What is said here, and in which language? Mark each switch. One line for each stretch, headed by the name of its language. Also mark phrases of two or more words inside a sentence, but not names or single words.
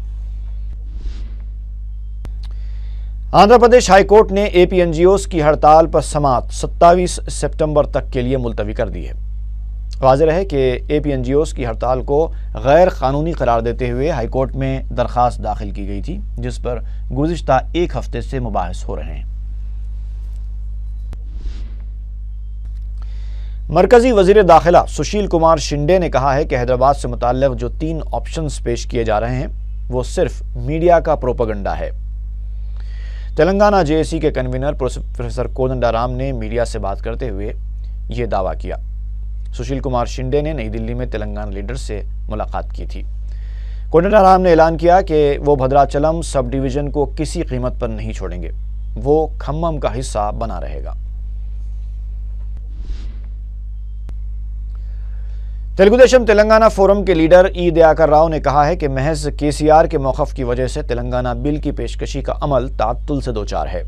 Urdu: آندھرا پردیش ہائی کورٹ نے AP NGOs کی ہڑتال پر سماعت 27 ستمبر تک کے لیے ملتوی کر دی ہے. واضح ہے کہ AP NGOs کی ہڑتال کو غیر قانونی قرار دیتے ہوئے ہائی کورٹ میں درخواست داخل کی گئی تھی، جس پر گزشتہ ایک ہفتے سے مباحث ہو رہے ہیں. مرکزی وزیر داخلہ سشیل کمار شنڈے نے کہا ہے کہ حیدرآباد سے متعلق جو 3 آپشنز پیش کیے جا رہے ہیں وہ صرف میڈیا کا پروپیگنڈا ہے۔ تلنگانہ جے اے سی کے کنوینر پروفیسر کودنڈا رام نے میڈیا سے بات کرتے ہوئے یہ دعویٰ کیا۔ سشیل کمار شنڈے نے نئی دلی میں تلنگانہ لیڈر سے ملاقات کی تھی۔ کودنڈا رام نے اعلان کیا کہ وہ بھدراچلم سب ڈویژن کو کسی قیمت پر نہیں چھوڑیں گے، وہ کھمم کا حصہ بنا رہے گا۔ تیلگو دیشم تلنگانہ فورم کے لیڈر ای دیاکر راؤ نے کہا ہے کہ محض کے سی آر کے موقف کی وجہ سے تلنگانہ بل کی پیشکشی کا عمل تعطل سے دوچار ہے۔